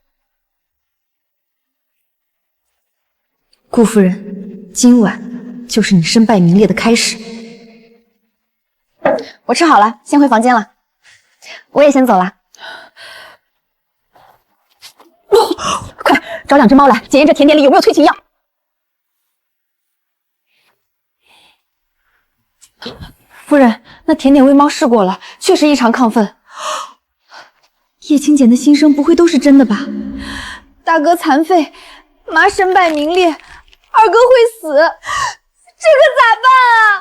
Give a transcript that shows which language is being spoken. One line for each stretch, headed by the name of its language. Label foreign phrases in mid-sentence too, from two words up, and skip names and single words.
Chinese: 顧夫人，今晚就是你身敗名裂的開始。我吃好了，先回房間了。我也先走了。快找 2隻貓來檢驗這甜點裡有沒有催情藥。夫人，那甜点餵猫試过了，確實異常亢奮。葉青簡的心聲不會都是真的吧？大哥殘廢，媽身敗名裂，二哥會死，這可咋辦啊？